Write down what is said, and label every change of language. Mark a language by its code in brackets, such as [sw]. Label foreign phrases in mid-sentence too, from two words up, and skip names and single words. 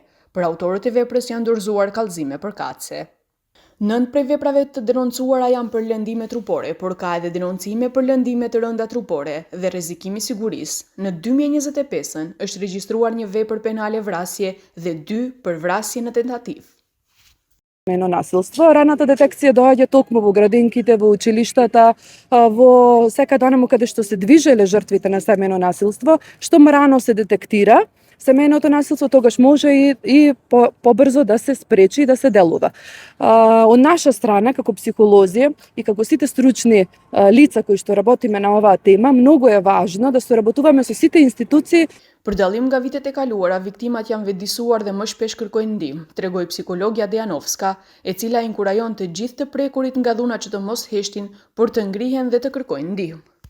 [sq] Për autorët e veprës janë dorëzuar kallëzime përkatëse. 9 prej veprave të denoncuara janë për lëndime trupore, por ka edhe denoncime për lëndime të rënda trupore dhe rrezikimi sigurisë. Në 2025 është regjistruar një vepër penale vrasje dhe 2 për vrasje në tentativë. [mk] Семејно насилство. Раната детекција доаѓа токму во градинките, во училиштата, во секаде онаму каде што се движеле жртвите на семејно насилство, што рано се детектира семејното насилство, тогаш може и побрзо да се спречи и да се делува. Од наша страна, како психолози и како сите стручни лица кои што работиме на оваа тема, многу е важно да соработуваме со сите институции. [sq] Për dallim nga vitet e kaluara, viktimat janë vetëdijsuar dhe më shpesh kërkojnë ndihmë, tregoi psikologja Dejanovska, e cila inkurajon të gjithë të prekurit nga dhuna që të mos heshtin, por të ngrihen dhe të kërkojnë ndihmë.